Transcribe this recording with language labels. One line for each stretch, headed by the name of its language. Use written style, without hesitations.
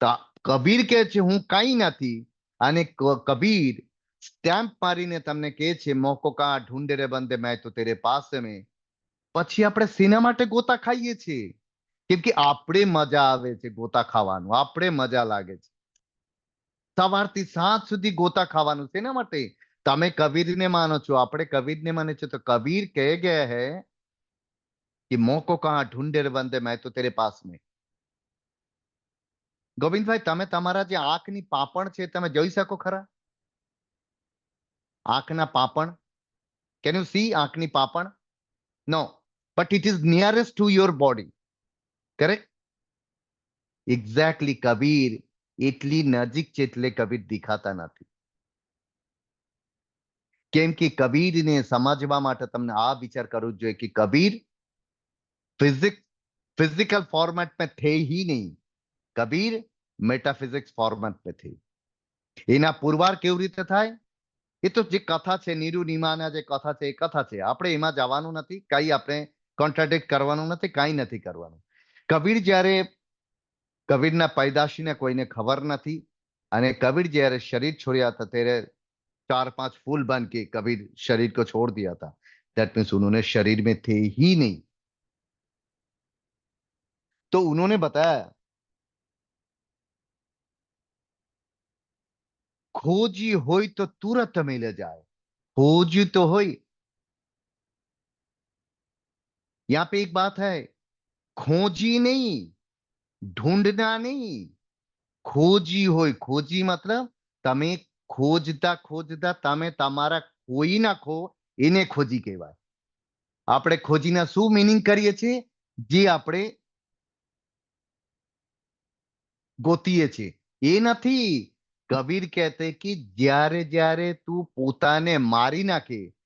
Gujarati: તો કબીર કહે છે હું કાઈ નથી, અને કબીર સ્ટેમ્પ મારીને તમને કહે છે
Hindi: મોકો કા ઢૂંઢે રે બંદે મેં તો તેરે પાસ મેં।
Gujarati: પછી આપણે શેના માટે ગોતા ખાઈએ છીએ? કેમ કે આપણે મજા આવે છે ગોતા ખાવાનું, આપણે મજા લાગે છે સવારથી સાંજ સુધી ગોતા ખાવાનું। શેના માટે? તમે કબીરને માનો છો, આપણે કબીરને માને છે। તો કબીર કહે ગયા હે
Hindi: कि મોકો कहाँ ढूंढे रे बंदे मैं तो तेरे पास में।
Gujarati: ગોવિંદભાઈ, તમે તમારા જે આંખની પાપણ છે તમે જોઈ શકો ખરા? આંખના પાપણ,
English: can you see
Gujarati: આંખની પાપણ?
English: No, but it is nearest to your body, correct?
Gujarati: Exactly Kabir એટલી નજીક છે એટલે કબીર દેખાતા નથી। કેમ કે કબીરને સમજવા માટે તમને આ વિચાર કરવો જોઈએ કે
Hindi: કબીર फिजिकल फॉर्मेट में थे ही नहीं, कबीर मेटाफिजिक्स फॉर्मेट में थे।
Gujarati: એના પુરવાર કેવી રીતે થાય એ તો જે કથા છે, નીરુ નીમાના જે કથા છે એ કથા છે, આપણે એમાં જવાનું નથી, કઈ આપણે કોન્ટ્રાડિક્ટ કરવાનું નથી, કઈ નથી કરવાનું। કબીર જ્યારે કબીરના पैदाशीને કોઈને ખબર નથી, અને કબીર જ્યારે શરીર છોડ્યા હતા ત્યારે
Hindi: 4-5 फूल बन के कबीर शरीर को छोड़ दिया था।
English: that means
Hindi: उन्होंने शरीर में थे ही नहीं। तो उन्होंने बताया खोजी होई तो तुरंत मिल जाए। खोजी तो होई, यहां पे एक बात है, खोजी नहीं, ढूंढना नहीं, खोजी होई। खोजी मतलब
Gujarati: તમે ખોજતા ખોજતા તમે તમારા કોઈ ના ખો, એને ખોજી કહેવાય। આપણે ખોજીના શું મીનિંગ કરીએ છીએ? જે આપણે ગોતીએ છીએ એ નથી। કબીર કહેતે કે જ્યારે જ્યારે તું પોતાને મારી નાખે,